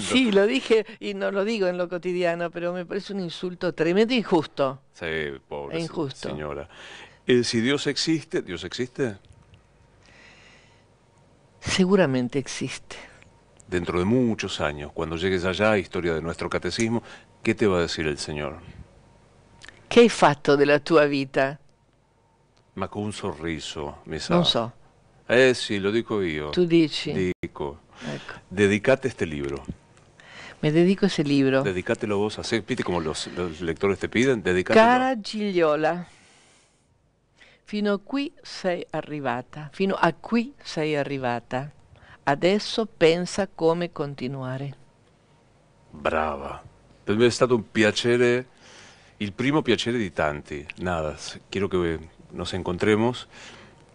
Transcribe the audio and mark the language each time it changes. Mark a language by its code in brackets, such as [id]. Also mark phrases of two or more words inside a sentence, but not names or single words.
[es] Sí, lo dije y no lo digo en lo cotidiano, pero me parece un insulto tremendo e injusto. Sí, pobre E injusto. señora. Si Dios existe, ¿Dios existe? Seguramente existe. Dentro de muchos años, cuando llegues allá, historia de nuestro catecismo, ¿qué te va a decir el Señor? [it] Che hai fatto della tua vita? Ma con un sorriso, mi sa. Non so, Sì, lo dico io. tu dici. Dico, Ecco. [es] dedicate este libro. Me dedico a ese libro. Dedicátelo vos a hacer, ¿viste como los lectores te piden? Dedicátelo. [it] Cara Gigliola, fino a qui sei arrivata, fino a qui sei arrivata. Adesso pensa come continuare. Brava. Per me è stato un piacere, il primo piacere di tanti. [es] Nada, quiero que nos encontremos